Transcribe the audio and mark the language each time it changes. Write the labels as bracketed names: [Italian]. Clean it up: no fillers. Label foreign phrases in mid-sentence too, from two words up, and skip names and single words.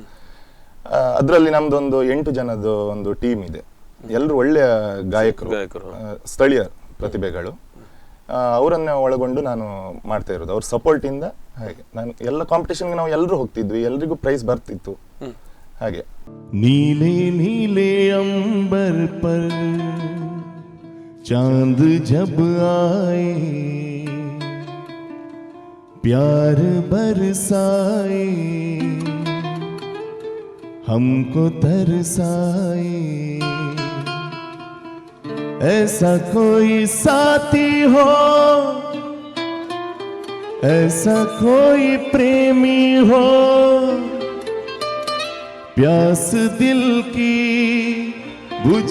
[Kannada] ಅದರಲ್ಲಿ ನಮ್ದೊಂದು 8 ಜನದ ಒಂದು ಟೀಮ್ ಇದೆ. ಎಲ್ಲರೂ ಒಳ್ಳೆಯ ಗಾಯಕರು, ಸ್ಥಳೀಯ ಪ್ರತಿಭೆಗಳು. ಅವರನ್ನ ಒಳಗೊಂಡು ನಾನು ಮಾಡ್ತಾ ಇರೋದು ಅವ್ರ ಸಪೋರ್ಟ್ ಇಂದ. ಹಾಗೆ ನಾನು ಎಲ್ಲ ಕಾಂಪಿಟೇಷನ್ಗೆ ನಾವು ಎಲ್ಲರೂ ಹೋಗ್ತಿದ್ವಿ, ಎಲ್ರಿಗೂ ಪ್ರೈಸ್ ಬರ್ತಿತ್ತು. ಹಾಗೆ [Hindi] नीले नीले अंबर पर चांद जब आए, प्यार बरसाए, हमको तरसाए, ऐसा कोई साथी हो, ऐसा कोई प्रेमी हो, प्यास दिल की